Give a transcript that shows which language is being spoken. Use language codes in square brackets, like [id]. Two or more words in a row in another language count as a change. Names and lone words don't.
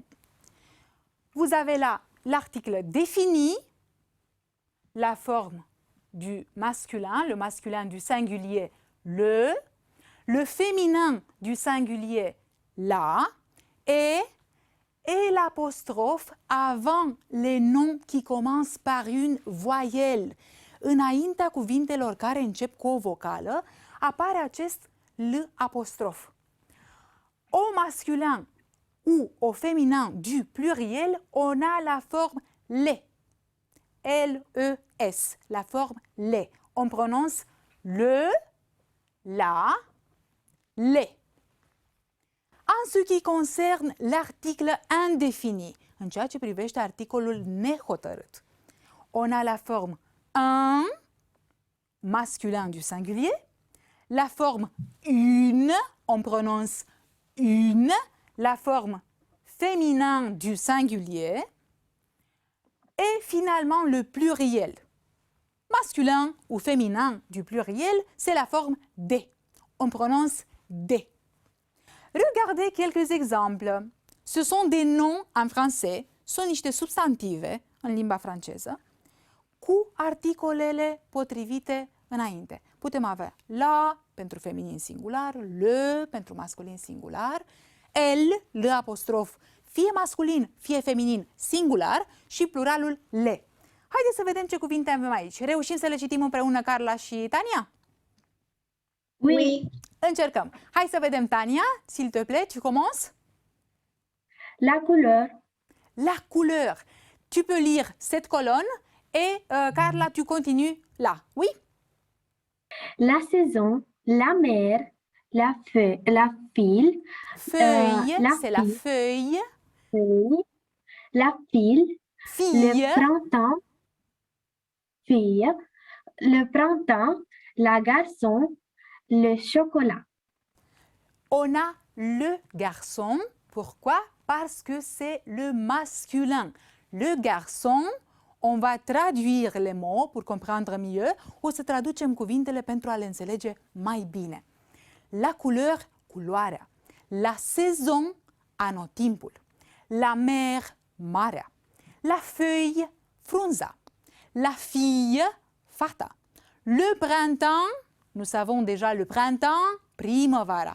[fr] Vous avez là l'article défini, la forme du masculin, le masculin du singulier le féminin du singulier la et l'apostrophe avant les noms qui commencent par une voyelle. [ro] Înaintea cuvintelor care încep cu o vocală apare acest L apostrof. [fr] Au masculin ou au féminin du pluriel, on a la forme les. L-E-S, la forme les. On prononce le, la, les. En ce qui concerne l'article indéfini, în ceea ce privește articolul nehotărât, on a la forme un, masculin du singulier, la forme une, on prononce une, la forme féminin du singulier, et finalement le pluriel. Masculin ou féminin du pluriel, c'est la forme des. On prononce des. Regardez quelques exemples. Ce sont des noms en français, [ro] sunt niște substantive în limba franceză, cu articolele potrivite înainte. Putem avea la pentru feminin singular, le pentru masculin singular, el, le apostrof, fie masculin, fie feminin singular și pluralul le. Haideți să vedem ce cuvinte avem aici. Reușim să le citim împreună, Carla și Tania? Oui. Încercăm. Hai să vedem, [fr] Tania, s'il te plaît, tu commences? La couleur, La couleur. Tu peux lire cette colonne et Carla, tu continues là. Oui? la saison, la mer, la feuille, la file, Feuille, c'est la fille. feuille. la file, Fille, le printemps, fille, le printemps, la garçon, le chocolat. on a le garçon. Pourquoi? Parce que c'est le masculin. Le garçon, on va traduire les mots pour comprendre mieux. [ro] O să traducem cuvintele pentru a le înțelege mai bine. [fr] La couleur, culoarea. La saison, anotimpul. La mer, marea. La feuille, frunza. La fille, fata. Le printemps, nous savons déjà le printemps, primăvara.